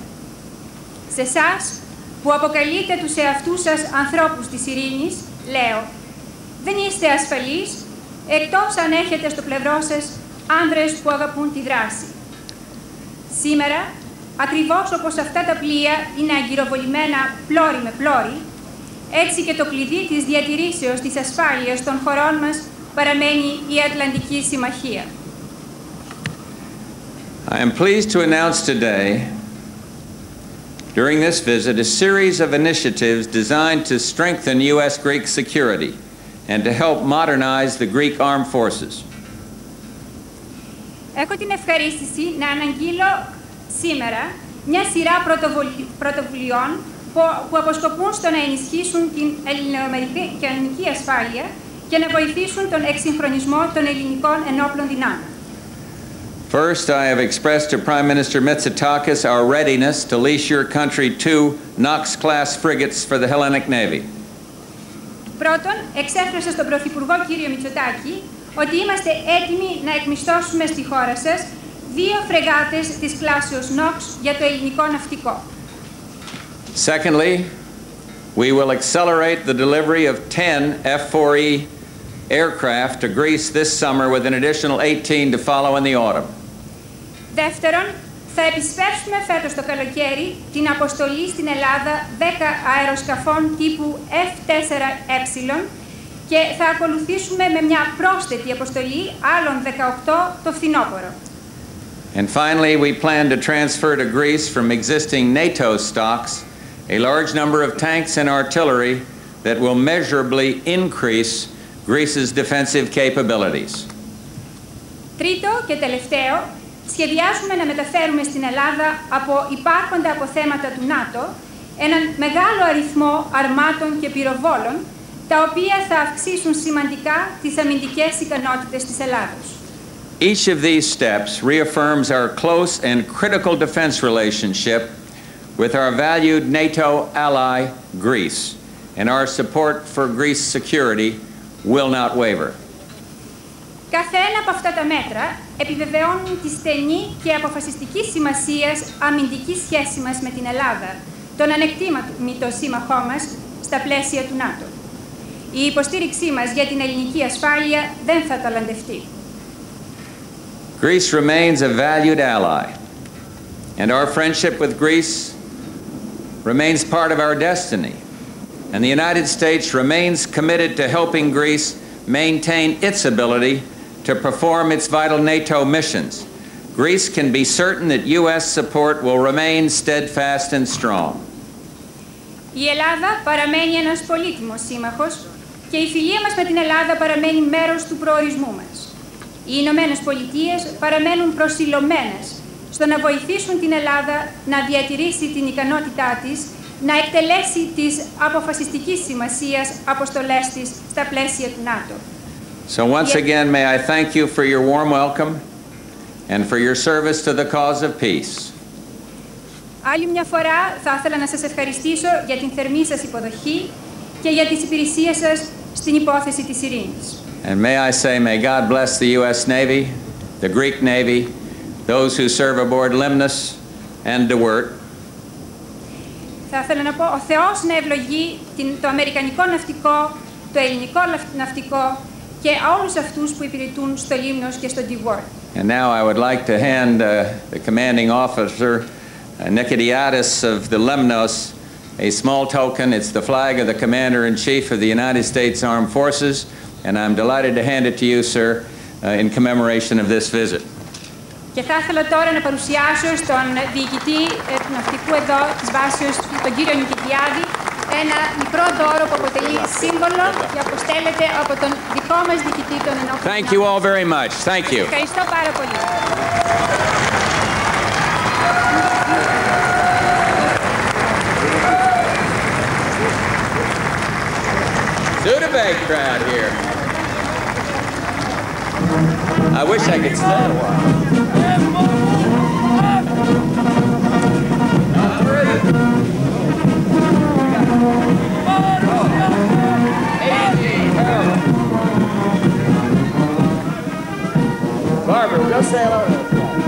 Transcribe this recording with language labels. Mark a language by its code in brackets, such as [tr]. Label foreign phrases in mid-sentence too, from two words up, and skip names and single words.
[el] Σε εσάς, που αποκαλείτε τους εαυτούς σας ανθρώπους της ειρήνης, λέω, δεν είστε ασφαλείς, εκτός αν έχετε στο πλευρό σας άνδρες που αγαπούν τη δράση. Σήμερα, ακριβώς όπως αυτά τα πλοία είναι αγκυροβολημένα πλώρη με πλώρη, έτσι και το κλειδί της διατηρήσεως της ασφάλειας των χωρών μας παραμένει η Ατλαντική Συμμαχία. [en] I am pleased to announce today, during this visit, a series of initiatives designed to strengthen U.S.-Greek security and to help modernize the Greek armed forces. [el] Έχω την ευχαρίστηση να αναγγείλω σήμερα μια σειρά πρωτοβουλειών που αποσκοπούν στο να ενισχύσουν την ελληνοαμερικανική ασφάλεια και να βοηθήσουν τον εξυγχρονισμό των ελληνικών ενόπλων δυνάμεων. [en] First, I have expressed to Prime Minister Mitsotakis our readiness to lease your country 2 Knox-class frigates for the Hellenic Navy. [el] Πρώτον, εξέφρασα στον Πρωθυπουργό κύριο Μητσοτάκη ότι είμαστε έτοιμοι να εκμισθώσουμε στη χώρα σας 2 φρεγάτες της κλάσεως Knox για το ελληνικό ναυτικό. [en] Secondly, we will accelerate the delivery of 10 F-4E aircraft to Greece this summer with an additional 18 to follow in the autumn. [el] Δεύτερον, θα επισπεύσουμε φέτος το καλοκαίρι την αποστολή στην Ελλάδα 10 αεροσκαφών τύπου F-4E και θα ακολουθήσουμε με μια πρόσθετη αποστολή άλλων 18 το φθινόπωρο. [en] And finally, we plan to transfer to Greece from existing NATO stocks a large number of tanks and artillery that will measurably increase Greece's defensive capabilities. [el] Τρίτο και τελευταίο, σχεδιάζουμε να μεταφέρουμε στην Ελλάδα από υπάρχοντα αποθέματα του ΝΑΤΟ έναν μεγάλο αριθμό αρμάτων και πυροβόλων, τα οποία θα αυξήσουν σημαντικά τις αμυντικές ικανότητες της Ελλάδος. [en] Each of these steps reaffirms our close and critical defense relationship with our valued NATO ally, Greece, and our support for Greece's security will not waver. [el] Κάθε ένα από αυτά τα μέτρα επιβεβαιώνουν τη στενή και αποφασιστική σημασία αμυντική σχέση μας με την Ελλάδα, τον ανεκτήμητο σύμμαχό μας στα πλαίσια του ΝΑΤΟ. Η υποστήριξή μας για την ελληνική ασφάλεια δεν θα ταλαντευτεί. [en] Greece remains a valued ally, and our friendship with Greece remains part of our destiny, and the United States remains committed to helping Greece maintain its ability to perform its vital NATO missions. Greece can be certain that U.S. support will remain steadfast and strong. [el] Η Ελλάδα παραμένει ένας πολύτιμος σύμμαχος και η φιλία μας με την Ελλάδα παραμένει μέρος του προορισμού μας. Οι Ηνωμένες Πολιτείες παραμένουν προσιλωμένες στο να βοηθήσουν την Ελλάδα να διατηρήσει την ικανότητά της να εκτελέσει τις αποφασιστικής σημασίας αποστολές της στα πλαίσια του ΝΑΤΟ. [en] So once again, may I thank you for your warm welcome and for your service to the cause of peace. [el] Άλλη μια φορά θα ήθελα να σας ευχαριστήσω για την θερμή σας υποδοχή και για τις υπηρεσίες σας στην υπόθεση της ειρήνης. [en] And may I say, may God bless the U.S. Navy, the Greek Navy, those who serve aboard Limnos and Dewart. [el] Θα ήθελα να πω, ο Θεός να ευλογεί το αμερικανικό ναυτικό, το ελληνικό ναυτικό και όλους αυτούς που υπηρετούν στο Λίμνος και στο Dewart. [en] And now I would like to hand the commanding officer, Nikitiadis of the Lemnos, a small token. It's the flag of the Commander-in-Chief of the United States Armed Forces, and I'm delighted to hand it to you, sir, in commemoration of this visit. [el] Και θα ήθελα τώρα να παρουσιάσω στον διοικητή του ναυτικού εδώ της βάσεως, τον κύριο Νικητιάδη, ένα μικρό δώρο που αποτελεί σύμβολο και αποστέλλεται από τον δικό μας διοικητή των ενόπλων. [en] Thank you all very much. Thank you. [el] Ευχαριστώ πάρα πολύ. [en] Sούdà crowd here. I wish I could stay a while. Barbara, go say hello to us.